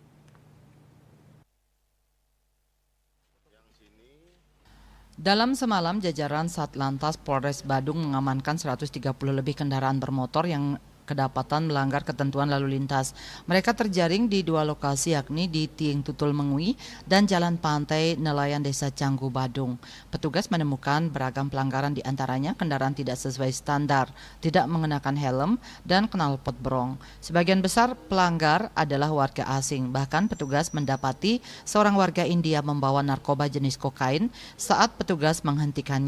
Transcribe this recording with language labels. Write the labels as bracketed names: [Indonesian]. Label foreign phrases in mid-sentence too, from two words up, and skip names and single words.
[Indonesian] Dalam semalam, jajaran Satlantas Polres Badung mengamankan 130 lebih kendaraan bermotor yang kedapatan melanggar ketentuan lalu lintas. Mereka terjaring di 2 lokasi, yakni di Tiing Tutul Mengui dan Jalan Pantai Nelayan Desa Canggu Badung. Petugas menemukan beragam pelanggaran, di antaranya kendaraan tidak sesuai standar, tidak mengenakan helm, dan knalpot brong. Sebagian besar pelanggar adalah warga asing. Bahkan petugas mendapati seorang warga India membawa narkoba jenis kokain saat petugas menghentikannya.